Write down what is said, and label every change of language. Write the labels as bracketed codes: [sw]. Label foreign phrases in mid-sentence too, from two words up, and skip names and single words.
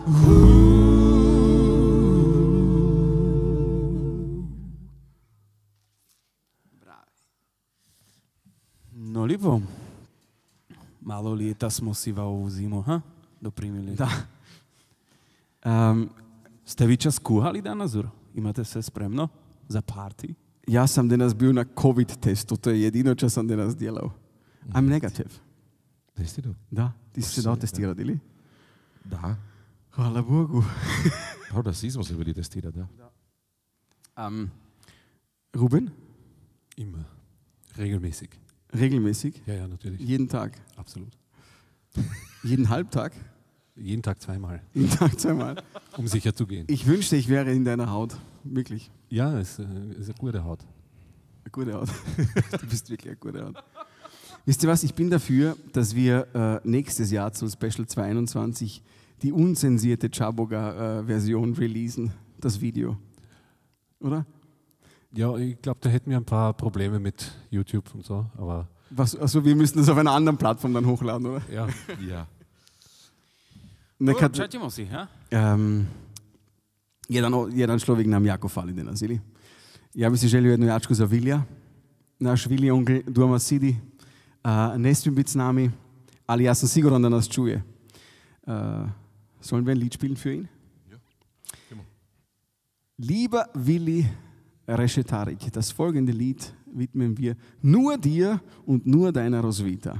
[hr] No lijepo. Malo lijeta smo si va ovu zimu, ha? Doprimili. Da. Ste vi čas kuhali danas, Uro? Imate sve spremno za party? Ja sam danas bio na COVID testu, to je jedino čo sam danas djelao. [en] I'm negative. [hr] Testiral? Da, ti si se dao testirati, ili? Da. Hvala Bogu. Oh, das smo se bili testirati, da. Ruben? [de] Immer. Regelmäßig. Regelmäßig? Ja, natürlich. Jeden Tag? Absolut. Jeden Halbtag? Jeden Tag zweimal. Jeden Tag zweimal? Um sicher zu gehen. Ich wünschte, ich wäre in deiner Haut. Wirklich. Ja, es ist eine gute Haut. Eine gute Haut. Du bist wirklich eine gute Haut. Wisst ihr was, ich bin dafür, dass wir nächstes Jahr zum Special 22 die unzensierte Chaboga-Version releasen, das Video. Oder? Ja, ich glaube, da hätten wir ein paar Probleme mit YouTube und so, aber... Also wir müssen das auf einer anderen Plattform dann hochladen, oder? Ja. Ja. [hr] Čatimo si, ha? Jedan človek nam jako fali danas, ili? Ja bi si želio jednu jačku za Vilja. Naš Vilji onkel doma sidi. Ne smije biti s nami, ali ja sam siguran da nas čuje. [de] Sollen wir ein Lied spielen für ihn? Ja, immer. Lieber Willi Reschetarik, das folgende Lied widmen wir nur dir und nur deiner Roswitha.